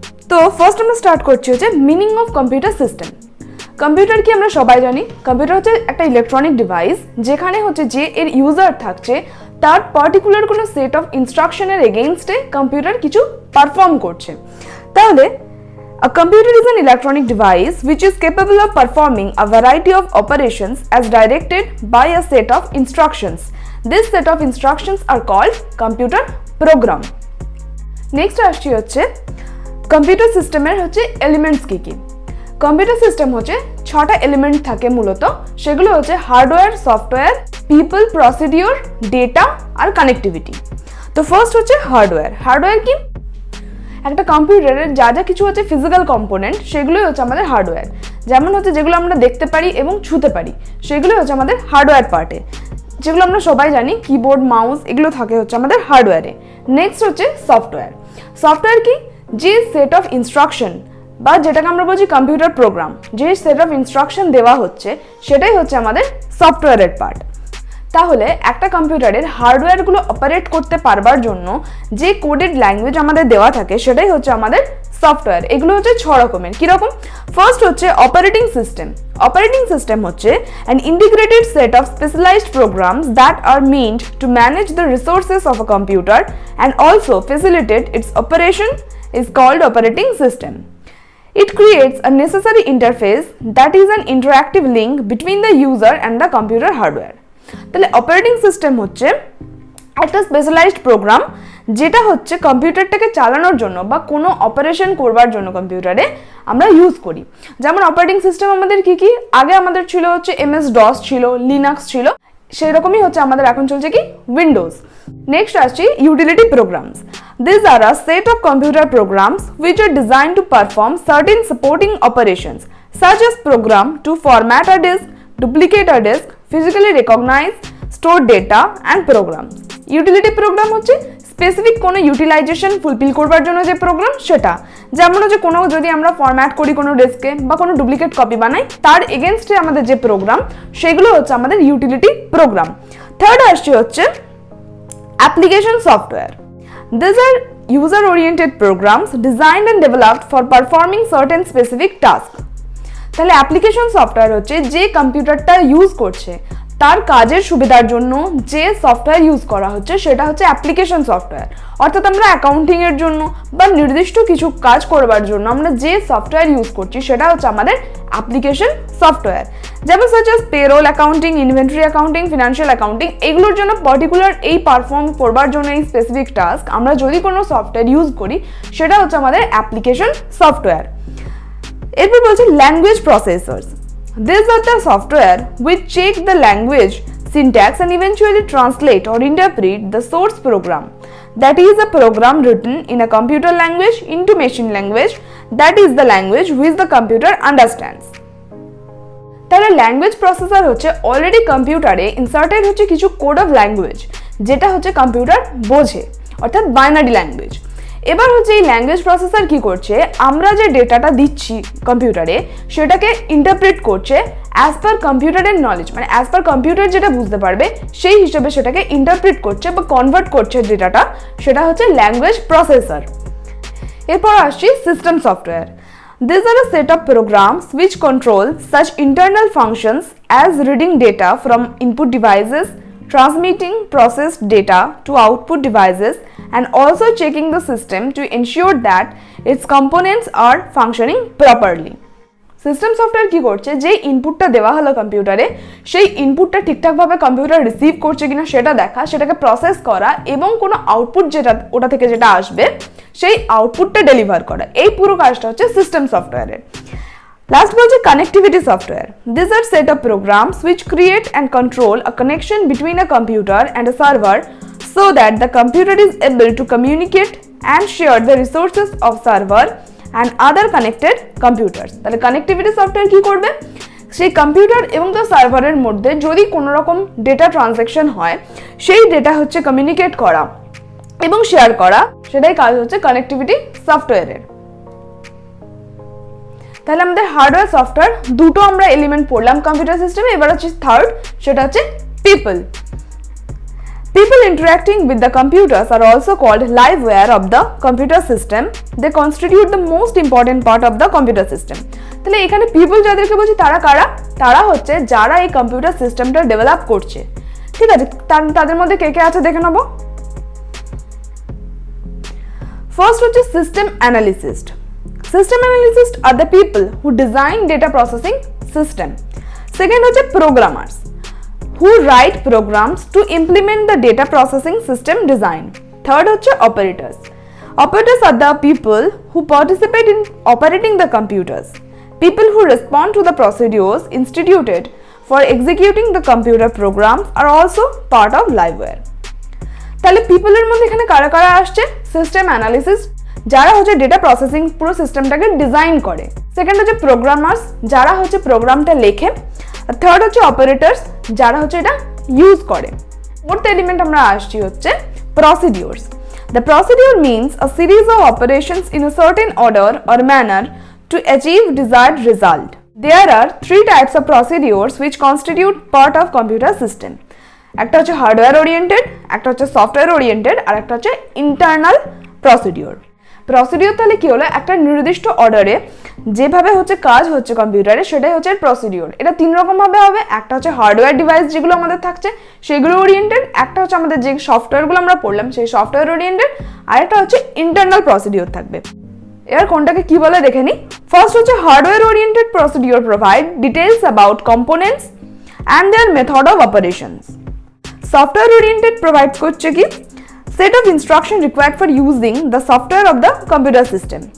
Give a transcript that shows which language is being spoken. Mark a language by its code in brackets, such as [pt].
[bn] তো ফার্স্ট আমরা স্টার্ট করছি হচ্ছে meaning of computer system. Computer কি আমরা সবাই জানি, কম্পিউটার হচ্ছে একটা ইলেকট্রনিক ডিভাইস যেখানে হচ্ছে যে এর ইউজার থাকছে তার পার্টিকুলার কোনো সেট অফ ইনস্ট্রাকশনের এগেইনস্টে কম্পিউটার কিছু পারফর্ম করছে। [en] তাহলে a computer is an electronic device which is capable of performing a variety of operations as directed by a set of instructions. This set of instructions are called computer program. [bn] Next আসছি হচ্ছে computer সিস্টেমের হচ্ছে elements কি কি। Computer system হচ্ছে 6টা element থাকে মূলত, সেগুলো হচ্ছে hardware, software, people, procedure, data আর কানেক্টিভিটি। তো ফার্স্ট হচ্ছে হার্ডওয়্যার। হার্ডওয়্যার কি? একটা কম্পিউটারের যা যা কিছু হচ্ছে ফিজিক্যাল কম্পোনেন্ট সেগুলোই হচ্ছে আমাদের হার্ডওয়্যার। যেমন হচ্ছে যেগুলো আমরা দেখতে পারি এবং ছুঁতে পারি সেগুলোই হচ্ছে আমাদের হার্ডওয়্যার পার্টে। যেগুলো আমরা সবাই জানি কিবোর্ড, মাউস এগুলো থাকে হচ্ছে আমাদের হার্ডওয়্যারে। নেক্সট হচ্ছে সফটওয়্যার। সফটওয়্যার কি? যে সেট অফ ইনস্ট্রাকশন বা যেটাকে আমরা বলছি কম্পিউটার প্রোগ্রাম, যে সেট অফ ইনস্ট্রাকশন দেওয়া হচ্ছে সেটাই হচ্ছে আমাদের সফটওয়্যারের পার্ট। তাহলে একটা কম্পিউটারের হার্ডওয়্যারগুলো অপারেট করতে পারবার জন্য যে কোডেড ল্যাঙ্গুয়েজ আমাদের দেওয়া থাকে সেটাই হচ্ছে আমাদের সফটওয়্যার। এগুলো হচ্ছে 6 রকমের। কীরকম? ফার্স্ট হচ্ছে অপারেটিং সিস্টেম। অপারেটিং সিস্টেম হচ্ছে [en] an integrated set of specialized programs that are meant to manage the resources of a computer and also facilitate its operation is called operating system. It creates a necessary interface that is an interactive link between the user and the computer hardware. [bn] তাহলে operating system হচ্ছে একটা specialised programme যেটা হচ্ছে কম্পিউটারটাকে চালানোর জন্য বা কোনো operation করবার জন্য কম্পিউটারে আমরা ইউজ করি। যেমন অপারেটিং সিস্টেম আমাদের কি কি? আগে আমাদের ছিল হচ্ছে MS-DOS ছিল, লিনাক্স ছিল, সেই রকমই হচ্ছে আমাদের এখন চলছে কি উইন্ডোজ। নেক্সট আসছি utility programs. [en] These are a set of computer programs which are designed to perform certain supporting operations such as program to format a disk, duplicate a disk, physically recognize, store data and programs. [bn] Utility programme হচ্ছে specific কোনো utilisation fulfil করবার জন্য যে programme সেটা। যেমন হচ্ছে কোনো যদি আমরা ফরম্যাট করি কোনো ডিস্কে বা কোনো ডুপ্লিকেট কপি বানাই তার এগেনস্টে আমাদের যে প্রোগ্রাম সেগুলো হচ্ছে আমাদের ইউটিলিটি প্রোগ্রাম। থার্ড আসছে হচ্ছে application software. [en] These are user-oriented programs designed and developed for performing certain specific tasks. [bn] তাহলে অ্যাপ্লিকেশন সফটওয়্যার হচ্ছে যে কম্পিউটারটা ইউজ করছে তার কাজের সুবিধার জন্য যে সফটওয়্যার ইউজ করা হচ্ছে সেটা হচ্ছে অ্যাপ্লিকেশন সফটওয়্যার। অর্থাৎ আমরা অ্যাকাউন্টিংয়ের জন্য বা নির্দিষ্ট কিছু কাজ করবার জন্য আমরা যে সফটওয়্যার ইউজ করছি সেটা হচ্ছে আমাদের অ্যাপ্লিকেশন সফটওয়্যার। যেমন such as payroll accounting, inventory accounting, financial accounting, এগুলোর জন্য পার্টিকুলার এই পারফর্ম করবার জন্য এই স্পেসিফিক টাস্ক আমরা যদি কোনো সফটওয়্যার ইউজ করি সেটা হচ্ছে আমাদের অ্যাপ্লিকেশন সফটওয়্যার। এরপর বলছি language processors. [en] These are the software which check the language syntax and eventually translate or interpret the source program. That is a program written in a computer language into machine language, that is the language which the computer understands. [bn] তাহলে language processor হচ্ছে already কম্পিউটারে inserted হচ্ছে কিছু code of language যেটা হচ্ছে computer বোঝে, অর্থাৎ binary language. এবার হচ্ছে এই ল্যাঙ্গুয়েজ প্রসেসর কি করছে, আমরা যে ডেটাটা দিচ্ছি কম্পিউটারে সেটাকে ইন্টারপ্রেট করছে অ্যাজ পার কম্পিউটারের নলেজ, মানে অ্যাজ পার কম্পিউটার যেটা বুঝতে পারবে সেই হিসেবে সেটাকে ইন্টারপ্রেট করছে বা কনভার্ট করছে ডেটাটা, সেটা হচ্ছে ল্যাঙ্গুয়েজ প্রসেসর। এরপর আসছি system software. [en] These are a set of programs which control such internal functions as reading data from input devices, transmitting processed data to output devices, and also checking the system to ensure that its components are functioning properly. [bn] System software কি করছে, যে ইনপুটটা দেওয়া হলো কম্পিউটারে সেই ইনপুটটা ঠিকঠাকভাবে computer receive করছে কিনা সেটা দেখা, সেটাকে প্রসেস করা এবং কোনো আউটপুট যেটা ওটা থেকে যেটা আসবে সেই আউটপুটটা ডেলিভার করা, এই পুরো কাজটা হচ্ছে সিস্টেম সফটওয়্যারের। লাস্ট বলছে connectivity software. [en] These are set of programs which create and control a connection between a computer and a server so that the computer is able to communicate and share the resources of server and other connected computers. [bn] তাহলে connectivity software কি করবে, সেই computer এবং তার সার্ভারের মধ্যে যদি কোনো রকম ডেটা ট্রানজ্যাকশন হয়, সেই ডেটা হচ্ছে কমিউনিকেট করা এবং শেয়ার করা, সেটাই কাজ হচ্ছে কানেক্টিভিটি সফটওয়্যারের। তাহলে আমাদের হার্ডওয়্যার সফটওয়্যার দুটো আমরা এলিমেন্ট পড়লাম কম্পিউটার সিস্টেমে। এবার হচ্ছে থার্ড, সেটা হচ্ছে people. [en] People interacting with the computers are also called liveware of the computer system. They constitute the most important part of the computer system. [bn] তাহলে এখানে পিপল যাদেরকে বলছি তারা কারা, তারা হচ্ছে যারা এই কম্পিউটার সিস্টেমটা ডেভেলপ করছে। ঠিক আছে, তাদের মধ্যে কে কে আছে দেখে নেব। ফার্স্ট হচ্ছে system analyst. [en] System analyst are the people who design data processing system. [bn] Second হচ্ছে programmers [en] who write programs to implement the data processing system design. Third হচ্ছে operators. Operators are the people who participate in operating the computers. People who respond to the procedures instituted for executing the computer programs are also part of liveware. [bn] তাহলে পিপলের মধ্যে এখানে কারা কারা আসছে, system analyst যারা হচ্ছে data processing পুরো সিস্টেমটাকে ডিজাইন করে। সেকেন্ড হচ্ছে প্রোগ্রামার্স যারা হচ্ছে প্রোগ্রামটা লেখে। আর থার্ড হচ্ছে অপারেটরস যারা হচ্ছে এটা ইউজ করে। ফোর্থ এলিমেন্ট আমরা আসছি হচ্ছে procedures. [en] The procedure means a series of operations in a certain order or manner to achieve desired result. There are three types of procedures which constitute part of computer system. [bn] একটা হচ্ছে hardware oriented, একটা হচ্ছে software oriented, আর একটা হচ্ছে internal procedure. Procedure তাহলে কি হলো, একটা নির্দিষ্ট অর্ডারে যেভাবে হচ্ছে কাজ হচ্ছে কম্পিউটারে সেটাই হচ্ছে প্রসিডিউর। এটা তিন রকম ভাবে হবে, একটা হচ্ছে হার্ডওয়্যার ডিভাইস যেগুলো আমাদের থাকছে সেগুলো ওরিয়েন্টেড, একটা হচ্ছে আমাদের যে সফটওয়্যারগুলো আমরা পড়লাম সেই সফটওয়্যার ওরিয়েন্টেড, আর একটা হচ্ছে ইন্টারনাল প্রসিডিউর থাকবে। এবার কোনটাকে কি বলে দেখে নিই। ফার্স্ট হচ্ছে hardware oriented procedure [en] Provide details about components and their method of operations. [bn] Software oriented provide করছে কি [en] set of instruction required for using the software of the computer system.